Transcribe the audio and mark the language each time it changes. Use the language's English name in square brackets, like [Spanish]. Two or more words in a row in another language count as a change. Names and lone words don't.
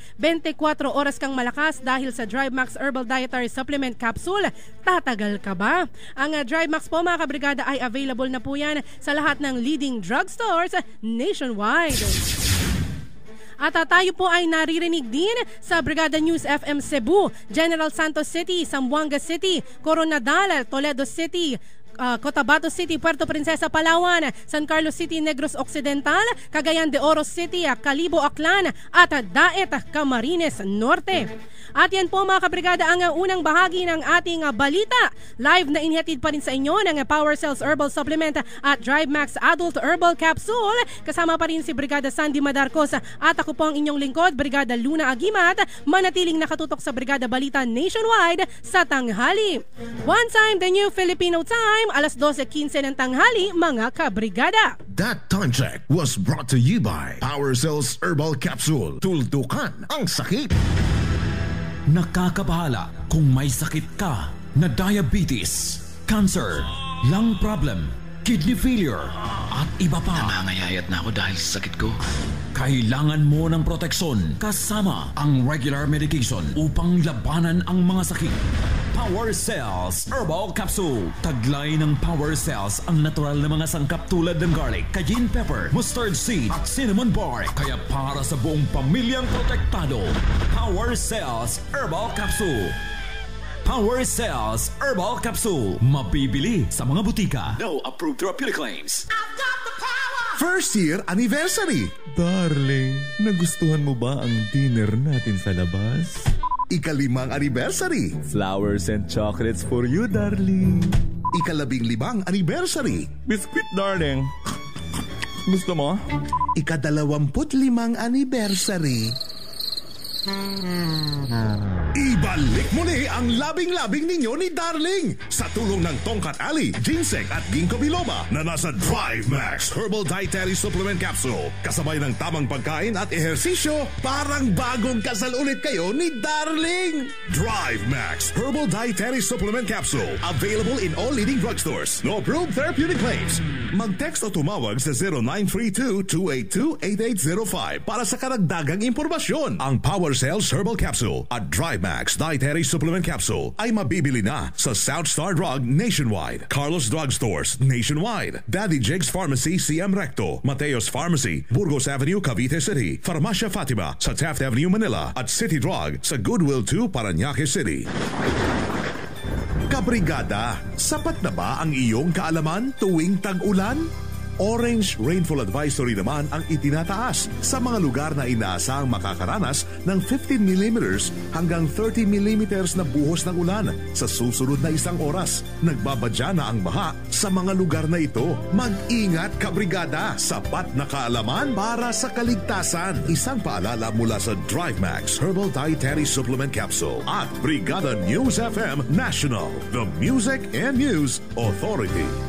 [Filipino] 24 oras kang malakas dahil sa DriveMax Herbal Dietary Supplement Capsule. Tatagal ka ba? Ang DriveMax po mga kabrigada ay available na po yan sa lahat ng [English] leading drugstores nationwide. [Filipino] At tayo po ay naririnig din sa Brigada News FM Cebu, General Santos City, Zamboanga City, Coronadal, Toledo City, Cotabato City, Puerto Princesa, Palawan, San Carlos City, Negros Occidental, Cagayan de Oro City, Calibo, Aklan at Daet, Camarines Norte. At yan po mga kabrigada ang unang bahagi ng ating balita. Live na inihatid pa rin sa inyo ng Power Cells Herbal Supplement at Drive Max Adult Herbal Capsule. Kasama pa rin si Brigada Sandy Madarcos at ako po ang inyong lingkod, Brigada Luna Agimat, manatiling nakatutok sa Brigada Balita Nationwide sa tanghali. [English] One time, the new Filipino time, [Filipino] alas 12:15 ng tanghali, mga kabrigada. [English] That time check was brought to you by Power Cells Herbal Capsule. [Filipino] Tuldukan ang sakit. Nakakabahala kung may sakit ka na diabetes, cancer, [English] lung problem, kidney failure, [Filipino] at iba pa. Nangangayayat na ako dahil sa sakit ko. Kailangan mo ng proteksyon kasama ang [English] regular medication [Filipino] upang labanan ang mga sakit. Power Cells Herbal Capsule. Taglay ng Power Cells ang natural na mga sangkap tulad ng [English] garlic, cayenne pepper, mustard seed at cinnamon bark. [Filipino] Kaya para sa buong pamilyang protektado, Power Cells Herbal Capsule. Power Cells Herbal Capsule. Mabibili sa mga butika. [English] No approved therapeutic claims. First year anniversary. [Filipino] Darling, nagustuhan mo ba ang dinner natin sa labas? Ika-5 anniversary. [English] Flowers and chocolates for you, darling. [Filipino] Ika-15 anniversary. [English] Biscuit, darling. [Filipino] Gusto mo? Ika-25 anniversary. Ibalik muli ang labing-labing ninyo ni Darling sa tulong ng Tongkat Ali, Ginseng at Ginkgo biloba na nasa Drive Max Herbal Dietary Supplement Capsule. Kasabay ng tamang pagkain at ehersisyo, parang bagong kasal ulit kayo ni Darling. Drive Max Herbal Dietary Supplement Capsule. [English] Available in all leading drugstores. No approved therapeutic claims. [Filipino] Mag-text o tumawag sa 0932-282-8805 para sa karagdagang impormasyon. Ang Power Cells Herbal Capsule at Drive Max Dietary Supplement Capsule ay mabibili na sa Southstar Drug nationwide, Carlos Drugstores nationwide, Daddy Jake's Pharmacy CM Recto, Mateos Pharmacy, Burgos Avenue, Cavite City, Farmacia Fatima sa Taft Avenue, Manila at City Drug sa Goodwill 2, Parañaque City. Kabrigada, sapat na ba ang iyong kaalaman tuwing tag-ulan? Orange Rainfall Advisory naman ang itinataas sa mga lugar na inaasahang makakaranas ng 15 mm hanggang 30 mm na buhos ng ulan sa susunod na 1 oras. Nagbabadya na ang baha sa mga lugar na ito. Mag-ingat kabrigada, sapat na kaalaman para sa kaligtasan. Isang paalala mula sa Drive Max Herbal Dietary Supplement Capsule at Brigada News FM National, [English] the Music and News Authority.